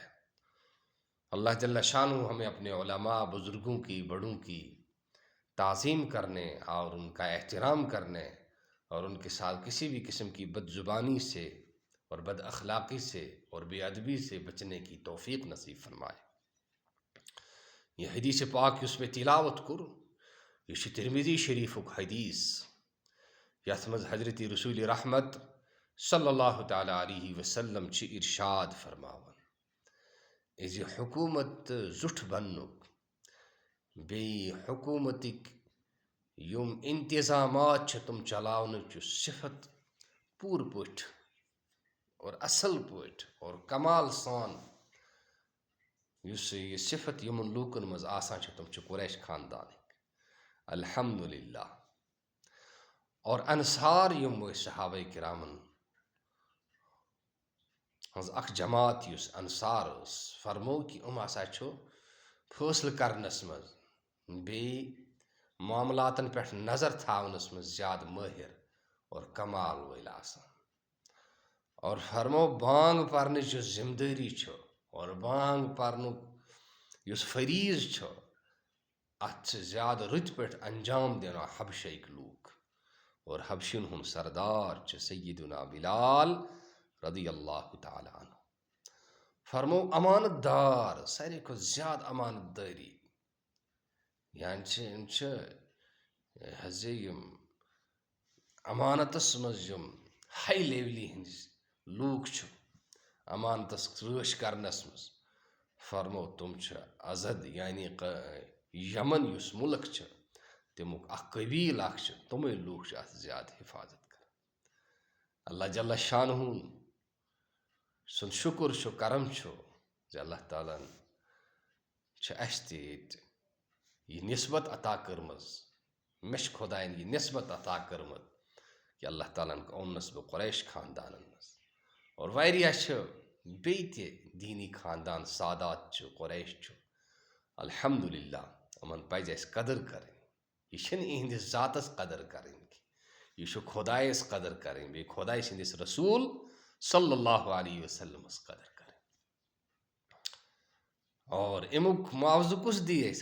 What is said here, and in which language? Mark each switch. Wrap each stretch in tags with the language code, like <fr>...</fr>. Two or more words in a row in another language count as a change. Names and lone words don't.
<ur>اللہ جل شانہ ہمیں اپنے علماء، بزرگوں کی، بڑوں کی تعظیم کرنے اور ان کا احترام کرنے، اور ان کے ساتھ کسی بھی قسم کی بد زبانی سے اور بد اخلاقی سے اور بے ادبی سے بچنے کی توفیق نصیب فرمائے۔ یہ حدیث پاک اس میں تلاوت کر، یہ ترمذی شریف حدیث یتمز حضرت</ur> <ks>رسول رحمت</ks> <ar>صلی اللہ تعالی علیہ وسلم</ar> <ks>چھ ارشاد فرماون: از حکومت زٹھ بنک بی حکومتک یم انتظامات تم چلاونچ صفت پور پٹ اور اصل پٹ اور کمال سان یہ صفت یمن لوکن مز آسان تم قریش خاندان الحمدللہ۔ اور انصار یم صحابہ کرامن ہز اخ جماعت یس انصار فرمو کہ ہسا فیصلہ کرنس مز بی معاملاتن پہ نظر تھاونس مز زیادہ ماہر اور کمال ول آسان، اور فرمو بانگ پرنچ جو ذمہ داری اور بانگ پرنک یس فریض ات زیادہ رت پہ انجام دینا حبشیک لوک، اور حبشین ہم سردار سیدنا بلال</ks> <ar>رضی اللہ تعالی عنہ۔</ar> <ks>فرمو امانت دار، ساروی کھت زیادہ امانت داری، یعنی یم امانتس مز ہائی لیولی ہندس لوک امانتس رٲچھ کرنس مز، فرمو تم ازد یعنی یمن یس ملک تمیک اخ قبیل اخ تمے لوک ات زیادہ حفاظت کر۔ اللہ جل شانہ سن شکر کرم اللہ تعالیٰ اس یہ نسبت عطا کرمز، مش خدائن یہ نسبت عطا کرمت کہ اللہ تعالیٰ اونس بہ قریش خاندان مز، اور واریاہ بیت دینی خاندان سادات چھُ قریش چھُ الحمدللہ یِمن پزِ اَسہِ قدر کرٕنۍ. یہ چھنہٕ اِہنٛدِس ذاتس قدر کرٕنۍ کینٛہہ، یہِ چھُ خۄدایس قدر کرٕنۍ، بیٚیہِ خۄداے سٕنٛدِس رسوٗل صلی اللہ علیہ وسلمس قدر کرٕنۍ. اور امیُک معاوضہٕ کُس دی اَسہِ؟</ks>